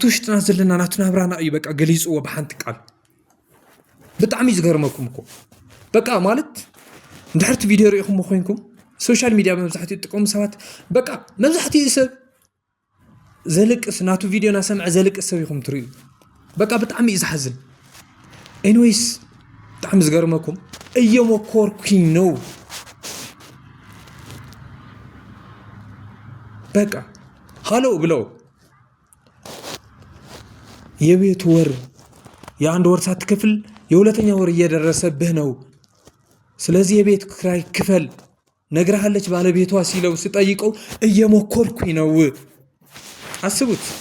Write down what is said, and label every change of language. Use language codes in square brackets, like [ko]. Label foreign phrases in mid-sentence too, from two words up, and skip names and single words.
[ti] ውሽጥና ዘለና ናቱ ናብራና እዩ በቃ ገሊፅዎ ብሓንቲ ቃል ብጣዕሚ ዝገርመኩም እኮ በቃ ማለት እንድሕርቲ ቪድዮ ርኢኹም ኮይንኩም ሶሻል ሚዲያ መብዛሕትኡ ጥቆም ሰባት በቃ መብዛሕትኡ ሰብ ዘልቅስ ናቱ ቪድዮና ሰምዐ ዘልቅስ ሰብ ኢኹም ትርእዩ በቃ ብጣዕሚ እዩ ዝሓዝን ኤኒዌይስ ብጣዕሚ ዝገርመኩም [am] እየሞከርኩኝ ነው በቃ ሃሎ ብለው የቤት ወር የአንድ ወር ሳትከፍል የሁለተኛ ወር እየደረሰብህ ነው ስለዚህ የቤት ክራይ ክፈል ነግራለች ባለቤቷ ሲለው ስጠይቀው እየሞከርኩኝ ነው አስቡት